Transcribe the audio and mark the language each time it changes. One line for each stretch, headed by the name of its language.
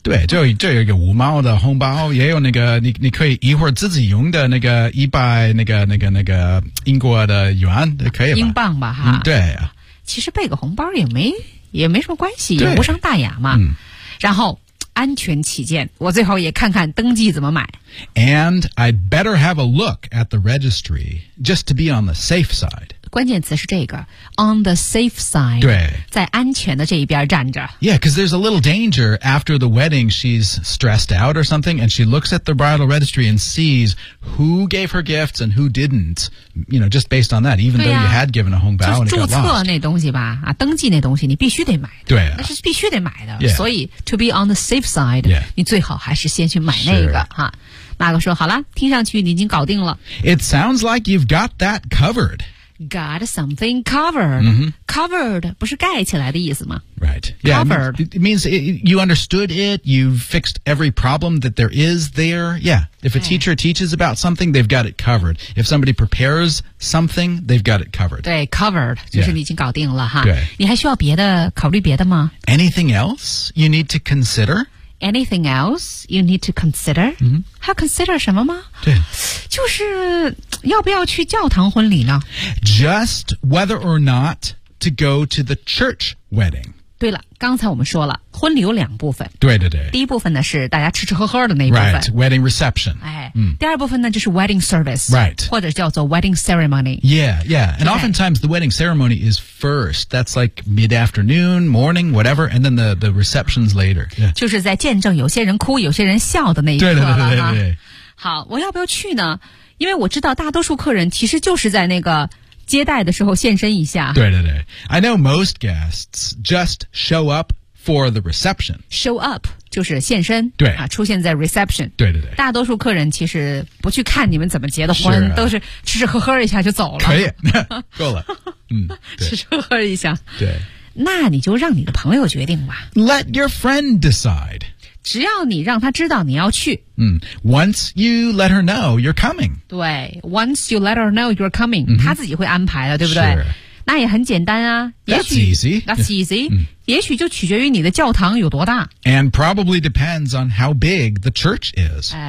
Chinese: 对就有一个五毛的红包也有那个你可以一会儿自己用的那个一百那个英国的元可以吧。英镑吧哈。对。其实备个红包也没什么关系也无伤大雅嘛、嗯、然后安全起见我最后也看看登记怎么买
English: And I'd better have a look at the registry just to be on the safe side
Chinese: 关键词是这个 on the safe side 对在安全的这一边站着
English: Yeah, because there's a little danger after the wedding she's stressed out or something and she looks at the bridal registry and sees who gave her gifts and who didn't you know, just based on that even、啊、 though you had given a home vow and it got lost
Chinese: 注册那东西吧、啊、登记那东西你必须得买的对、啊、那是必须得买的、 yeah.
English: 所以 to be on the safe side、 yeah.
Chinese: 你最好还是先去买那个哈马克说好了听上去你已经搞定了
English: It sounds like you've got that covered Got something covered、 mm-hmm.
Chinese: Covered 不是盖起来的意思吗
English: Right yeah, Covered It means you understood it You've fixed every problem that there is there Yeah If a teacher teaches about something They've got it covered If somebody prepares something They've got it covered
Chinese: 对 covered 就是你已经搞定了哈对你还需要别的考虑别的吗
English: Anything else you need to consider Anything else you need to consider?、 Mm-hmm.
Chinese: 要 consider 什么吗对就是要不要去教堂婚礼呢
English: Just whether or not to go to the church wedding.
Chinese: 对了，刚才我们说了，婚礼有两部分。对对对。第一部分呢，是大家吃吃喝喝的那一部分。
English: Right, wedding reception.
Chinese: 第二部分呢，就是 wedding service.
English: Right.
Chinese: 或者叫做 wedding ceremony.
English: Yeah, yeah. And oftentimes the wedding ceremony is first. That's like mid-afternoon, morning, whatever. And then the reception's later. Yeah.
Chinese: 就是在见证有些人哭，有些人笑的那一刻了。对。好，我要不要去呢？因为我知道大多数客人其实就是在那个接待的时候现身一下。对对对。
English: I know most guests just show up for the reception.
Chinese: Show up, 就是现身。对。啊，出现在 reception. 对对对。大多数客人其实不去看你们怎么结的婚，是啊，都是吃吃喝喝一下就走了。可以。够了。嗯。吃吃喝喝一下。对。那你就让你的朋友决定吧。
English: Let your friend decide.
Chinese: 只要你让他知道你要去。
English: 嗯。Once you let her know you're coming. 对。Once you let her know you're coming,、嗯、
Chinese: 他自己会安排的，对不对？是。那也很简单啊。
English: That's easy.、
Chinese: 嗯，也许就取决于你的教堂有多大。
English: And probably depends on how big the church is.